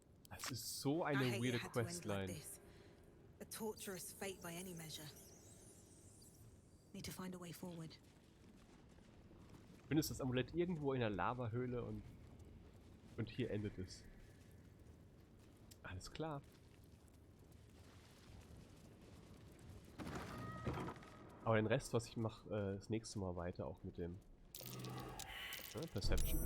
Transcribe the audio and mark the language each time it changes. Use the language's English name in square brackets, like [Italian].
[German] Das ist so eine weirde Questline. [English] A torturous fate by any measure. Need to find a way forward. [German] Du findest das Amulett irgendwo in der Lavahöhle und hier endet es. Alles klar. Aber den Rest, was ich mache, das nächste Mal weiter, auch mit dem Perception.